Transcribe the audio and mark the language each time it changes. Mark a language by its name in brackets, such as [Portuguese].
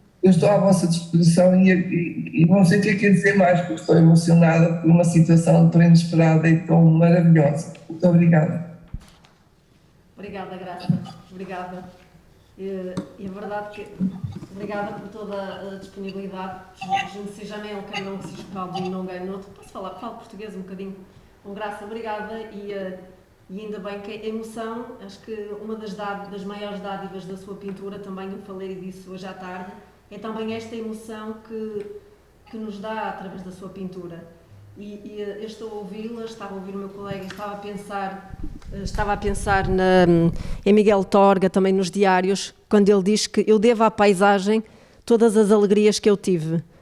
[Portuguese] Eu estou à vossa disposição e não sei o que é que dizer mais, porque estou emocionada por uma situação tão inesperada e tão maravilhosa. Muito obrigada. Obrigada, Graça. Obrigada. E é verdade que... Obrigada por toda a disponibilidade. [French] Je ne sais jamais en quelle langue si je parle d'une langue à une autre. [Portuguese] Posso falar? Falo português um bocadinho. Com Graça, obrigada. E ainda bem que a emoção, acho que uma das maiores dádivas da sua pintura, também eu falei disso hoje à tarde, é também esta emoção que nos dá através da sua pintura. E eu estou a ouvi-la, estava a ouvir o meu colega, estava a pensar em Miguel Torga, também nos diários, quando ele diz que eu devo à paisagem todas as alegrias que eu tive.